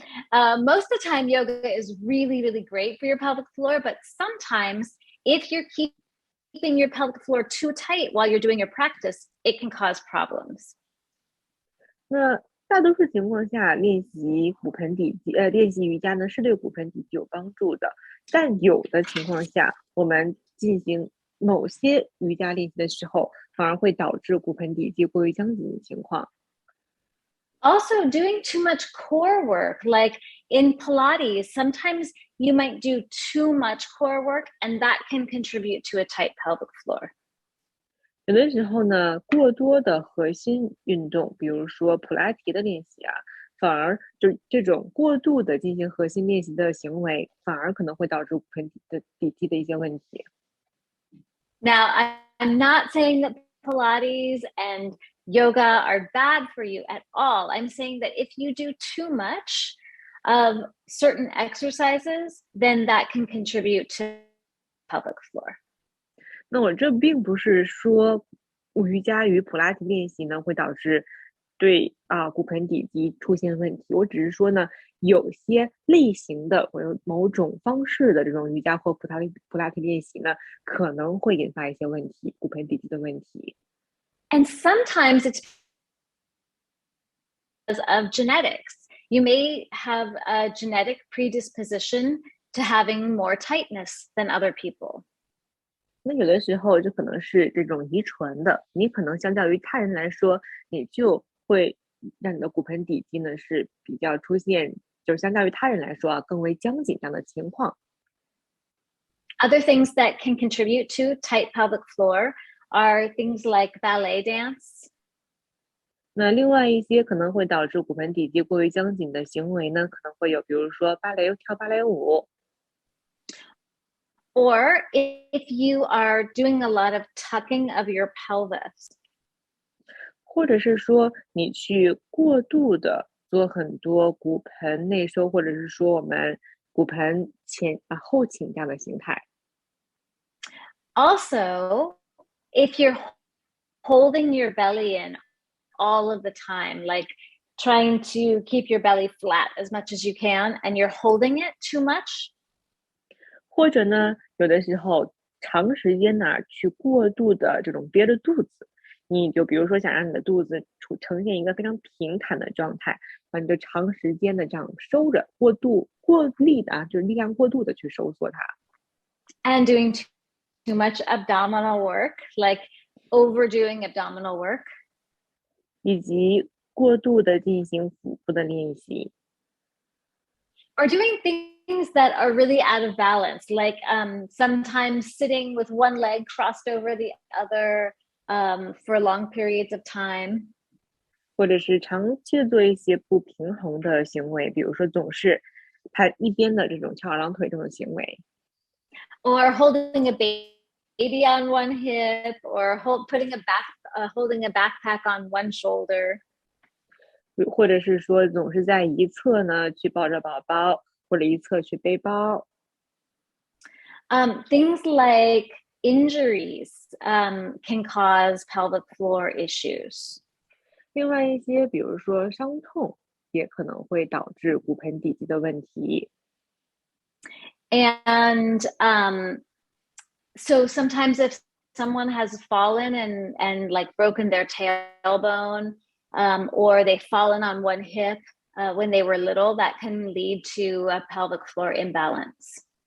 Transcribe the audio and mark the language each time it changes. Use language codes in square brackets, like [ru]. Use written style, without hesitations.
[en] Most of the time, yoga is really, really great for your pelvic floor, but sometimes if you're keeping your pelvic floor too tight while you're doing your practice, it can cause problems. [zh] 那大多数情况下，练习瑜伽呢是对骨盆底肌有帮助的，但有的情况下，我们进行某些瑜伽练习的时候，反而会导致骨盆底肌过于僵紧的情况。 [en] Also, doing too much core work, like in Pilates, sometimes you might do too much core work, and that can contribute to a tight pelvic floor. [zh] 有的时候呢，过多的核心运动，比如说普拉提的练习啊，反而就这种过度的进行核心练习的行为，反而可能会导致骨盆底肌的一些问题。 [en] Now, I'm not saying that Pilates and yoga are bad for you at all. I'm saying that if you do too much of certain exercises, then that can contribute to pelvic floor. [zh] 那我这并不是说瑜伽与普拉提练习呢会导致对骨盆底肌出现问题，我只是说呢，有些类型的或者某种方式的这种瑜伽或普拉提练习呢，可能会引发一些问题，骨盆底肌的问题。 [en] And sometimes it's because of genetics. You may have a genetic predisposition to having more tightness than other people. [zh] 那有的时候就可能是这种遗传的，你可能相较于他人来说，你就会让你的骨盆底肌呢是比较出现，就是相较于他人来说更为僵紧这样的情况。 [en] Other things that can contribute to tight pelvic floor are things like ballet dance. [zh] 那另外一些可能会导致骨盆底肌过于僵紧的行为呢，可能会有，比如说跳芭蕾舞， [en] Or if you are doing a lot of tucking of your pelvis. [zh] 或者是说你去过度的做很多骨盆内收，或者是说我们骨盆后倾这样的形态。 [en] Also, if you're holding your belly in all of the time, like trying to keep your belly flat as much as you can, and you're holding it too much. [zh] 或者呢，有的时候长时间呢去过度的这种憋着肚子，你就比如说想让你的肚子呈现一个非常平坦的状态，你就长时间的这样收着，过力的就是力量过度的去收缩它。 [en] And doing too much abdominal work, like overdoing abdominal work. [zh] 以及过度的进行腹部的练习。 [en] Or doing things that are really out of balance, like sometimes sitting with one leg crossed over the other for long periods of time. [zh] 或者是长期做一些不平衡的行为，比如说总是盘一边的这种翘二郎腿这种行为。 [en] Or holding a baby on one hip, or holding a backpack on one shoulder. [zh] 或者是说总是在一侧呢去抱着宝宝，或者一侧去背包。 [en] Things like injuries can cause pelvic floor issues. [zh] 另外一些，比如说伤痛，也可能会导致骨盆底肌的问题。 [en] And so sometimes if someone has fallen and like broken their tailbone, or they've fallen on one hip when they were little, that can lead to a pelvic floor imbalance.